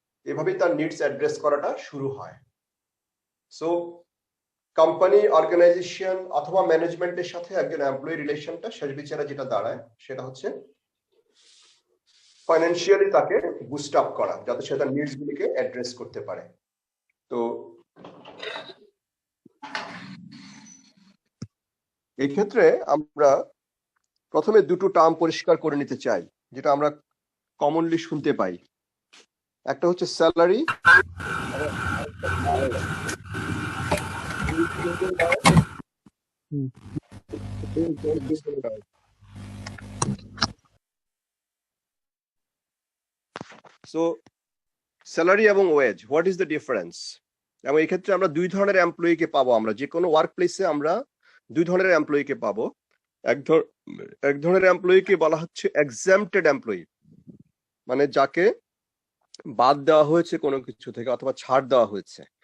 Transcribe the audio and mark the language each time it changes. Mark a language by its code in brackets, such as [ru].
[bn] এভাবেই তার needs address করাটা শুরু হয়। সো কোম্পানি, অর্গানাইজেশন অথবা ম্যানেজমেন্টের সাথে একজন এমপ্লয়ি রিলেশনটা শেষ বিচারে যেটা দাঁড়ায় সেটা হচ্ছে ফাইন্যান্সিয়ালি তাকে বুস্ট আপ করা, যাতে সে তার নিডস গুলিকে অ্যাড্রেস করতে পারে। তো এই ক্ষেত্রে আমরা প্রথমে দুটো টার্ম পরিষ্কার করে নিতে চাই যেটা আমরা কমনলি শুনতে পাই। একটা হচ্ছে স্যালারি, [en] So salary [bn] এবং wedge, [en] what is the difference? [bn] এবং এই ক্ষেত্রে আমরা দুই ধরনের এমপ্লয়িকে পাবো। আমরা যে কোনো ওয়ার্ক প্লেসে আমরা দুই ধরনের এমপ্লয়িকে পাবো। এক ধরনের এমপ্লয়িকে বলা হচ্ছে এক্সাম্পটেড এমপ্লয়ি, মানে যাকে বাদ দেওয়া হয়েছে কোনো কিছু থেকে অথবা ছাড় দেওয়া হয়েছে।